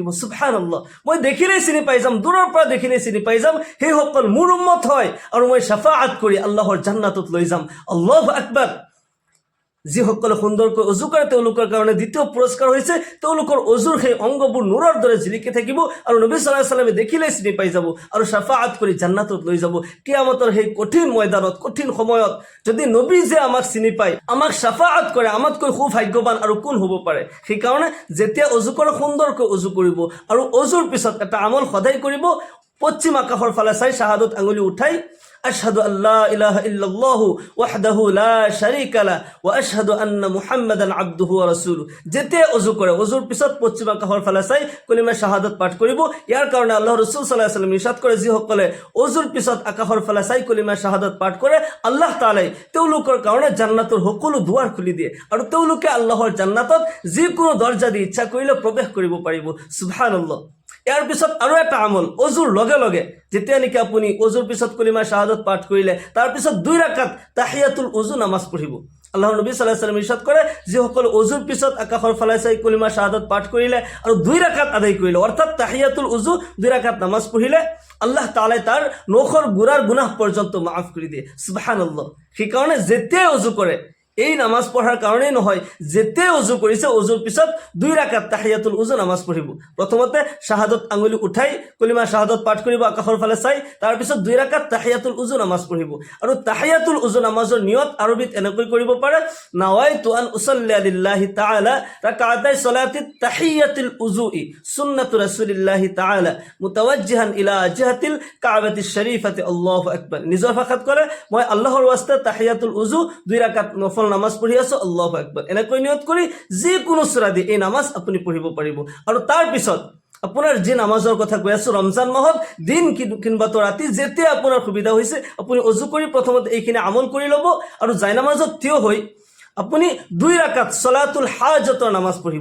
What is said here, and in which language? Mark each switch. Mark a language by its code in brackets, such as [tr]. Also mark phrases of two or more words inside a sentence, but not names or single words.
[as] সুবহানাল্লাহ, মই দেখিলেই চিনি পাই যাম, দূৰৰ পৰা দেখিলেই চিনি পাই যাম সেইসকল মোৰ উম্মত হয়, আৰু মই শাফাআত কৰি আল্লাহৰ জান্নাতত লৈ যাম। [ar] الله أكبر. [as] যিসকলে সুন্দৰকৈ অজু কৰে তেওঁলোকৰ কাৰণে দ্বিতীয় পুৰস্কাৰ হৈছে তেওঁলোকৰ অজুৰ সেই অংগবোৰ নূৰৰ দৰে জিলিকি থাকিব, আৰু নবী [ar] صلى الله عليه وسلم [as] দেখিলেই চিনি পাই যাব আৰু শাফাআত কৰি জান্নাতত লৈ যাব। কিয়ামতৰ সেই কঠিন ময়দানত, কঠিন সময়ত যদি নবী যে আমাক চিনি পায়, আমাক শাফাআত কৰে, আমাতকৈ সৌভাগ্যৱান আৰু কোন হ'ব পাৰে? সেইকাৰণে যেতিয়া অজু কৰে সুন্দৰকৈ অজু কৰিব, আৰু অজুৰ পিছত এটা আমল সদায় কৰিব। পশ্চিম আকাশৰ ফালে চাই শাহাদত আঙুলি উঠাই [ar] أشهد أن لا إله إلا الله وحده لا شريك لا وأشهد أن محمدا عبده ورسوله. [as] যেতিয়া অজু কৰে অজুৰ পিছত পশ্চিম আকাশৰ ফালে চাই কলিমা শাহাদাত পাঠ কৰিব। ইয়াৰ কাৰণে আল্লাহ ৰাসূল [ar] صلى الله عليه وسلم [as] ইৰশাদ কৰে, যিসকলে অজুৰ পিছত আকাশৰ ফালে চাই কলিমা শাহাদাত পাঠ কৰে, আল্লাহ তাআলাই তেওঁলোকৰ কাৰণে জান্নাতৰ সকলো দুৱাৰ খুলি দিয়ে, আৰু তেওঁলোকে আল্লাহৰ জান্নাতত যিকোনো দৰজা দি ইচ্ছা কৰিলে প্ৰৱেশ কৰিব পাৰিব। [ar] سبحان الله. [as] ইয়াৰ পিছত আৰু এটা আমল, অজুৰ লগে লগে যেতিয়া নেকি আপুনি অজুৰ পিছত কলিমা শাহাদাত পাঠ কৰিলে তাৰ পিছত 2 রাকাত তাহিয়াতুল উজু নামাজ পঢ়িব। আল্লাহৰ নবী [ar] صلى الله عليه وسلم [as] ইৰশাদ কৰে, যিসকলে অজুৰ পিছত আকাশৰ ফালে চাই কলিমা শাহাদাত পাঠ কৰিলে আৰু 2 রাকাত আদায় কৰিলে, অৰ্থাৎ তাহিয়াতুল উজু 2 রাকাত নামাজ পঢ়িলে, আল্লাহ তাআলাই তাৰ নখৰ গুড়াৰ গুনাহ পৰ্যন্ত মাফ কৰি দিয়ে। [ar] سبحان الله. [as] সেইকাৰণে যেতিয়াই অজু কৰে, এই নামাজ পঢ়াৰ কাৰণেই নহয়, যেতিয়াই অজু কৰিছে অজুৰ পিছত 2 রাকাত তাহিয়াতুল উজু নামাজ পঢ়িব। প্ৰথমতে শাহাদত আঙুলি উঠাই কলিমা শাহাদত পাঠ কৰিব আকাশৰ ফালে চাই, তাৰ পিছত 2 রাকাত তাহিয়াতুল উজু নামাজ পঢ়িব। আৰু তাহিয়াতুল উজু নামাজৰ নিয়ত আৰবিত এনেকৈ কৰিব পাৰে, [ar] نويت أن أصلي لله تعالى ركعتي صلاة تحية الوضوء سنة رسول الله تعالى متوجها إلى جهة الكعبة الشريفة. الله أكبر. [as] নিজৰ ভাষাত ক'লে, মই আল্লাহৰ ওয়াস্তে তাহিয়াতুল উজু 2 রাকাত নফল নামাজ পঢ়ি আছো, [ar] الله أكبر, [as] এনেকৈ নিয়ত কৰি যিকোনো সূৰা দি এই নামাজ আপুনি পঢ়িব পাৰিব। আৰু তাৰ পিছত আপোনাৰ যি নামাজৰ কথা কৈ আছো, ৰমজান মাহত দিন কিংবা তো ৰাতি যেতিয়া আপোনাৰ সুবিধা হৈছে আপুনি অজু কৰি প্ৰথমতে এইখিনি আমল কৰি ল'ব, আৰু জাই নামাজত থিয় হৈ আপুনি 2 রাকাত সলাতুল হাজতৰ নামাজ পঢ়িব।